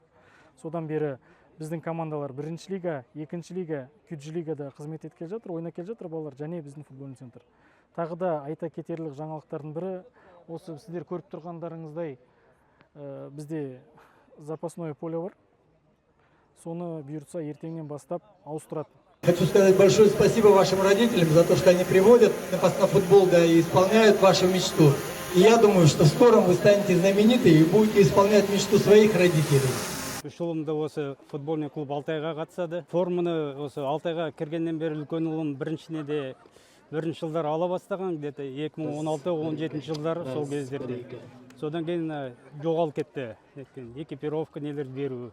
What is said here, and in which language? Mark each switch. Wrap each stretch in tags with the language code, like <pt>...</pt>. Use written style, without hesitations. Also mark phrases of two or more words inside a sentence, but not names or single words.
<kk>Содан бері біздің командалар 1-ші лига, 2-ші лига, 3-ші лигада қызмет еткелі жатыр, ойнап келе жатыр балалар, және біздің</kk> <ru>футбольный центр.</ru> <kk>Тағы да айта кетерлік жаңалықтардың бірі, осы сіздер көріп тұрғандарыңыздай, бізде</kk> <ru>запасное поле</ru> <kk>бар. Соны бұйыртса ертеңнен бастап ауыстырады.</kk> <ru>Хочу сказать большое спасибо вашим родителям за то, что они приводят на футбол, да, и исполняют вашу мечту. И я думаю, что в скором вы станете знамениты и будете исполнять мечту своих родителей.</ru> <kk>Үш ұлымда осы</kk> <ru>футбольный клуб</ru> <kk>Алтайға қатысады. Форманы осы Алтайға кіргеннен бері үлкен ұлым бірінші жылдар ала бастаған, где-то 2016-17 жылдар сол кездерде. Содан кейін жоғалып кетті. Экипировка нелер беру.</kk>